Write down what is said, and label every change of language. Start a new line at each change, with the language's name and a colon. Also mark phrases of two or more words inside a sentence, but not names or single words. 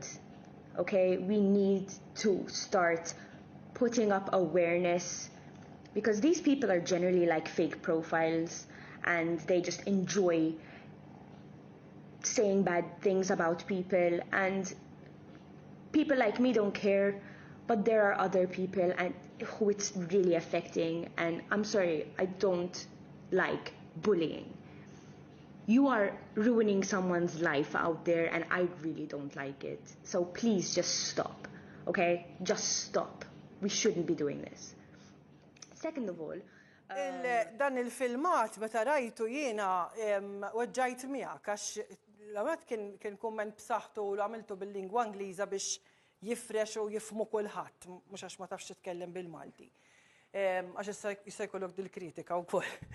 English: Okay, we need to start putting up awareness because these people are generally like fake profiles and they just enjoy saying bad things about people, and people like me don't care, but there are other people and who it's really affecting, and I'm sorry, I don't like bullying. You are ruining someone's life out there and I really don't like it. So please just stop, okay? Just stop. We shouldn't be doing this. Second of all,
Maltese: Dan il-filmat meta rajtu jiena weġġajt miegħek għax l-għamet kien kumment b'saħħtu u l-għamiltu bil-lingwa Ingliża biex jifrex u jifmu kulħadd, mhux għax ma tafx titkellem bil-Malti. Għax issa jkollok dil-kritika wkoll.